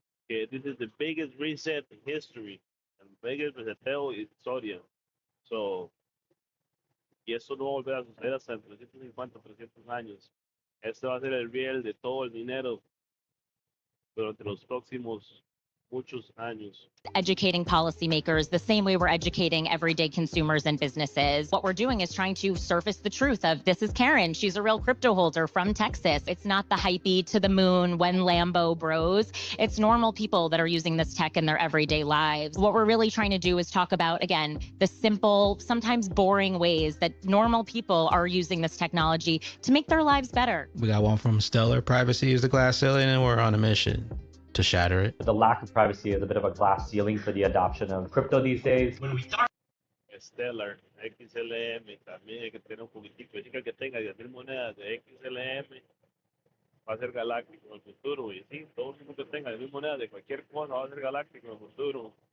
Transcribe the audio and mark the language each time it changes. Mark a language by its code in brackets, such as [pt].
[es] que [en] this is the biggest reset in history, [es] el biggest reseteo en historia. So, y eso no va a volver a suceder hasta en 350, 300 años. Este va a ser el riel de todo el dinero durante los próximos muchos años. [en] Educating policymakers the same way we're educating everyday consumers and businesses. What we're doing is trying to surface the truth of this is Karen. She's a real crypto holder from Texas. It's not the hypey to the moon when Lambo bros. It's normal people that are using this tech in their everyday lives. What we're really trying to do is talk about, again, the simple, sometimes boring ways that normal people are using this technology to make their lives better. We got one from Stellar. Privacy is the glass ceiling, and we're on a mission to shatter it. The lack of privacy is a bit of a glass ceiling for the adoption of crypto these days. When we start [es] Stellar, XLM, también hay que tener un poquitico. Chica que tenga 10,000 monedas de XLM va a ser galáctico en el futuro. Y sí, todo el mundo que tenga 10,000 monedas de cualquier cosa va a ser galáctico en el futuro.